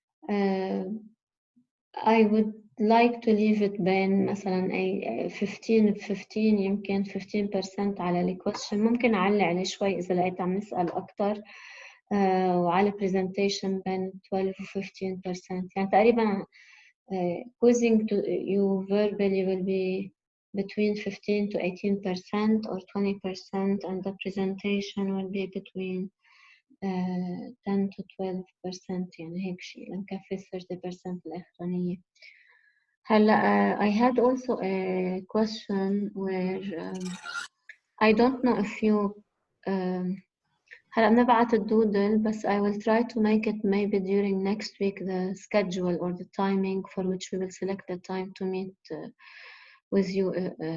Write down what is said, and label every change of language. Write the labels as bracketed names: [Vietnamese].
[English] I would like to leave it [Arabic] بين مثلا 15 يمكن 15% على الكويشن. ممكن أعلي عليه شوي إذا لقيت عم نسأل أكتر وعلى presentation بين 12 و 15%. يعني تقريبا [English] quizzing to you verbally will be between 15 to 18% or 20%, and the presentation will be between 10 to 12%. [Arabic] يعني هيك شيء لنكفي 30% الأخرانية. [English] هلا I had also a question where I don't know if you [Arabic] هلا بنبعت الدودل بس [English] I will try to make it maybe during next week the schedule or the timing for which we will select the time to meet with you.